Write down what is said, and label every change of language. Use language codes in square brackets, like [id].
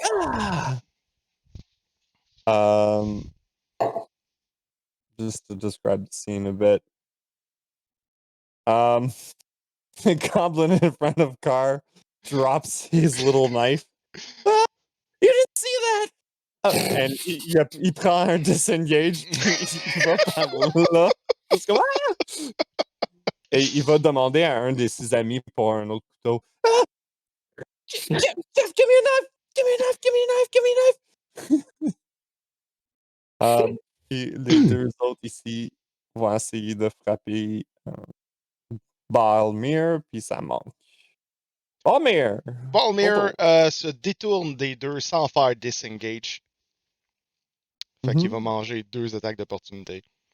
[en] ah. Just to describe the scene a bit. The goblin in front of Carr drops his little knife. Ah, you didn't see that! [fr] And il prend un disengage, il va par là. C'est comme, ah! Et il va demander à un de ses amis pour un autre couteau. [en] Ah! Jeff, give me a knife! Give me a knife! Give me a knife! Give me a knife! [fr] Les deux autres ici vont essayer de frapper Bhalmir, puis ça manque. Bhalmir! Bhalmir se détourne des deux sans faire disengage. Fait qu'il va manger 2 attaques d'opportunité.